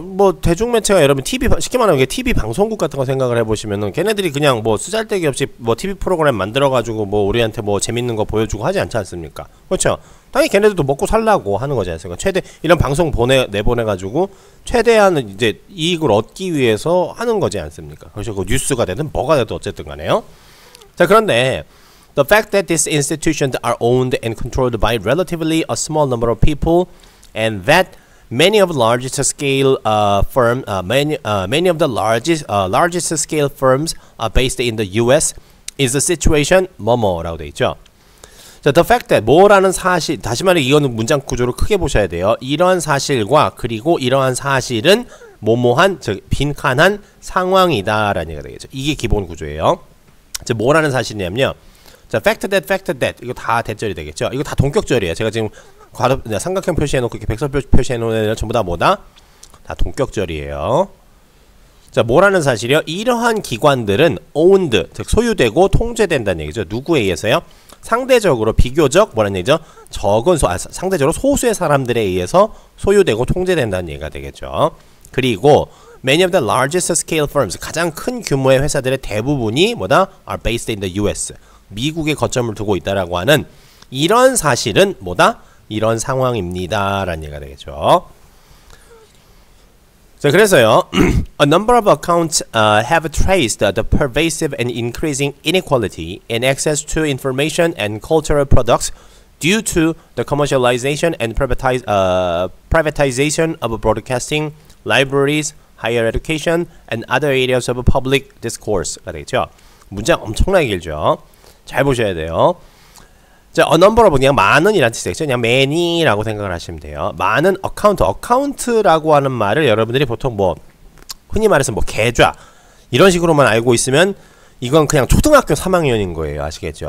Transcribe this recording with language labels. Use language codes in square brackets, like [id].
[ko] 뭐 대중매체가 여러분 TV 쉽게 말하면 이게 TV 방송국 같은 거 생각을 해보시면은 걔네들이 그냥 뭐 쓰잘데기 없이 뭐 TV 프로그램 만들어가지고 뭐 우리한테 뭐 재밌는 거 보여주고 하지 않지 않습니까? 그렇죠. 당연히 걔네들도 먹고 살라고 하는 거지 않습니까? 최대 이런 방송 내보내가지고 최대한 이제 이익을 얻기 위해서 하는 거지 않습니까? 그래서 그 뉴스가 되든 뭐가 되든 어쨌든 간에요. 자, 그런데 [en] the fact that these institutions are owned and controlled by relatively a small number of people and that many of the largest scale many of the largest scale firms are based in the U.S. is a situation [ko] 뭐뭐라고 돼 있죠. 자, [en] the fact that [ko] 뭐라는 사실, 다시 말해 이거는 문장 구조를 크게 보셔야 돼요. 이러한 사실과 그리고 이러한 사실은 뭐뭐한 즉 빈칸한 상황이다라는 얘기가 되겠죠. 이게 기본 구조예요. 자, 뭐라는 사실이냐면요. 자, fact that 이거 다 대절이 되겠죠. 이거 다 동격절이에요. 제가 지금 삼각형 표시해놓고 이렇게 백설표 표시해놓은 애들 전부 다 뭐다? 다 동격절이에요. 자, 뭐라는 사실이요? 이러한 기관들은 owned, 즉 소유되고 통제된다는 얘기죠. 누구에 의해서요? 상대적으로 비교적 뭐라는 얘기죠? 상대적으로 소수의 사람들에 의해서 소유되고 통제된다는 얘기가 되겠죠. 그리고 [en] many of the largest scale firms, [ko] 가장 큰 규모의 회사들의 대부분이 뭐다? [en] are based in the US, [ko] 미국에 거점을 두고 있다라고 하는 이런 사실은 뭐다? 이런 상황입니다 라는 얘기가 되겠죠. [en] 자, 그래서요 a number of accounts have traced the pervasive and increasing inequality in access to information and cultural products due to the commercialization and privatization of broadcasting, libraries, higher education, and other areas of public discourse가 되겠죠. [ko] 문장 엄청나게 길죠. 잘 보셔야 돼요. 자, [en] a number of [ko] 그냥 많은이라는 뜻이겠죠. 그냥 many라고 생각을 하시면 돼요. 많은 어카운트라고 하는 말을 여러분들이 보통 뭐 흔히 말해서 뭐 계좌 이런 식으로만 알고 있으면 이건 그냥 초등학교 3학년인 거예요. 아시겠죠?